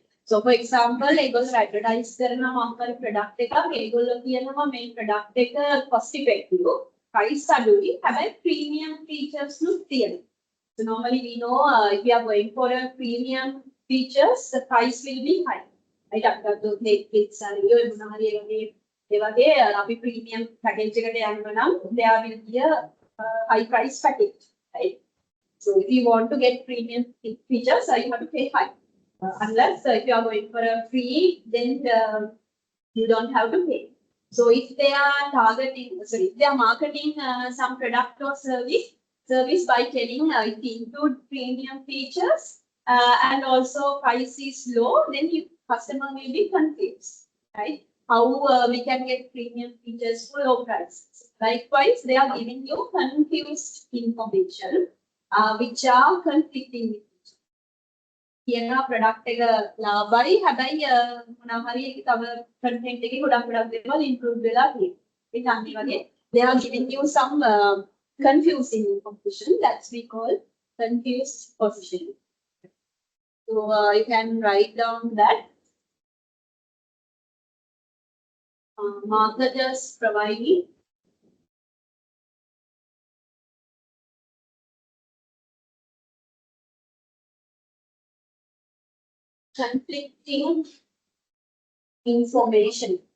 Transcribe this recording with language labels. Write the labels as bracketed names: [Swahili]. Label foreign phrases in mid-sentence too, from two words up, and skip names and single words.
[English] So for example, [Sinhala] ඒගොල්ලෝ advertise කරන මොකක්ද product එකක් ඒගොල්ලෝ කියනවා මේ product එක [English] cost effective, [Sinhala] price අඩුයි, හැබැයි [English] premium features [Sinhala] නුත් තියෙනවා. [English] So normally we know if we are going for a premium features, the price will be high. Right? [Sinhala] අපිට Netflix හරි ඔය මොනවා හරි ඒ වගේ අපි [English] premium package [Sinhala] එකට යන්න නම් [English] there will be a high price package, right? So if you want to get premium features, you have to pay high. Unless if you are going for a free, then you don't have to pay. So if they are if they are marketing some product or service by telling it include premium features and also price is low, then customer will be confused, right? How we can get premium features for low prices. Likewise, they are giving you confused information which are conflicting with each other. [Sinhala] කියන ප්‍රොඩක්ට් එක ලාභයි හැබැයි මොනවා හරි ඒක තව කන්ටෙන්ට් එකේ ගොඩක් දේවල් ඉන්ක්ලූඩ් වෙලා තියෙනවා. ඒක අනිත් වගේ [English] they are giving you some confusing information that we call confused positioning. So you can write down that marketers providing conflicting information.